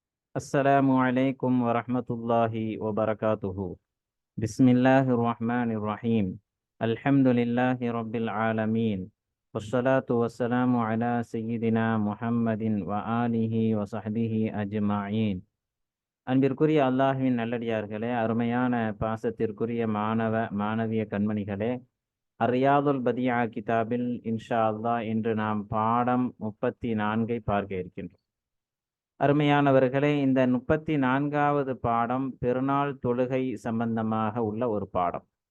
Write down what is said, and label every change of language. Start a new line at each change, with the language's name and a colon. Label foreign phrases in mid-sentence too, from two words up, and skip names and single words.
Arabic: السلام عليكم ورحمة الله وبركاته. بسم الله الرحمن الرحيم. الحمد لله رب العالمين، والصلاة والسلام على سيدنا محمد وآله وصحبه أجمعين.
Tamil: அன்பிற்குரிய அல்லாஹ்வின் நல்லடியார்களே, அருமையான பாசத்திற்குரிய மாணவ மாணவிய கண்மணிகளே, அர்ரியாதுல் பதியா கிதாபில்
Arabic: إن شاء الله
Tamil: இன்று நாம் பாடம் 34 பார்க்க இருக்கின்றோம். அருமையானவர்களே, இந்த 34வது பாடம் பெருநாள் தொழுகை சம்பந்தமாக உள்ள ஒரு பாடம்.